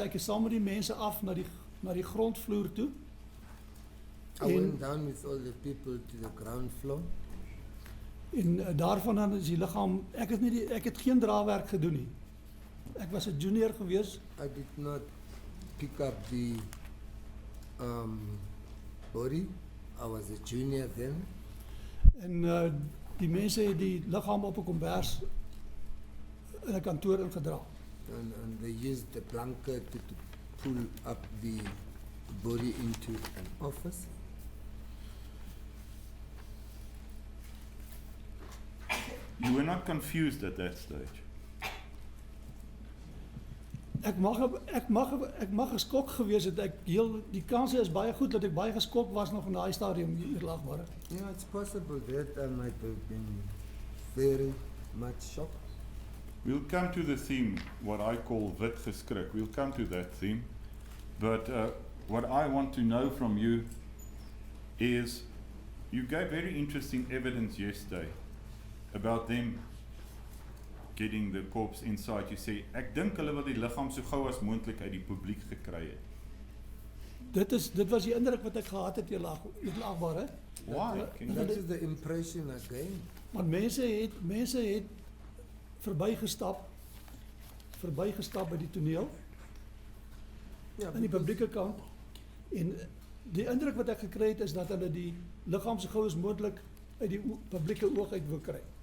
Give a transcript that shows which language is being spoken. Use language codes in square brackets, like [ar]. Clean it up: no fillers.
[af] Ek is saam met die mense af na die grondvloer toe. [en] I went down with all the people to the ground floor. [af] En daarvan dan is die liggaam, ek het geen draaiwerk gedoen nie. Ek was 'n junior gewees. [en] I did not pick up the body. I was a junior then. [af] En die mense het die liggaam op 'n kombers in 'n kantoor ingedra. [en] And they used the blanket to pull up the body into an office. You were not confused at that stage. [af] Ek mag geskok gewees het. Die kanse is baie goed dat ek baie geskok was nog in daai stadium, eerlagbare. [en] Yeah, it's possible that I might have been very much shocked. We'll come to the theme, what I call [af] wit geskrik. [en] We'll come to that theme. But what I want to know from you is, you gave very interesting evidence yesterday about them getting the corpse inside. You say, [af] ek dink hulle wil die liggaam so gou as moontlik uit die publiek gekry het. Dit was die indruk wat ek gehad het, eerlagbare. [en] Why? That is the impression I gained. [af] Want mense het verbygestap by die toneel, [en] Yeah, [af] aan die publieke kant. En die indruk wat ek gekry het is dat hulle die liggaam so gou as moontlik uit die publieke oog uit wil kry.